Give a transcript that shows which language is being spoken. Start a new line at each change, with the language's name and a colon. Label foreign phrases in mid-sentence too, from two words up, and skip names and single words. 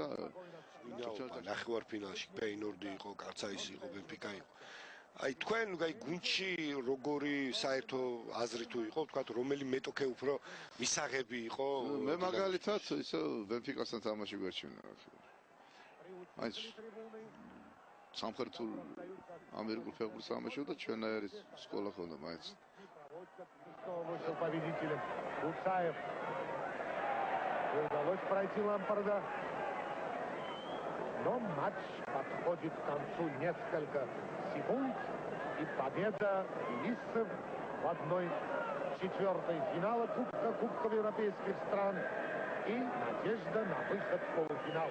Georgian: ნახევარფინალში პეინორდი იყო კარცაისი იყო ბენფიკა იყო აი თქვენ აი გუნდში როგორი საერთო აზრი თუ იყო თქვა რომელი მეტოქე უფრო მისაღები იყო მე მაგალითად ისე ბენფიკასთან თამაში გვერჩივნა აი სამხრეთულ ამერიკულ ფეხბურთს თამაშობდა ჩვენაირი სკოლა ჰქონდა მაინც
Russian: удалось пройти Лампарда но матч подходит к концу несколько секунд и победа тбилисцев в 1/4 финала Кубка европейских стран и надежда на выход в полуфинал.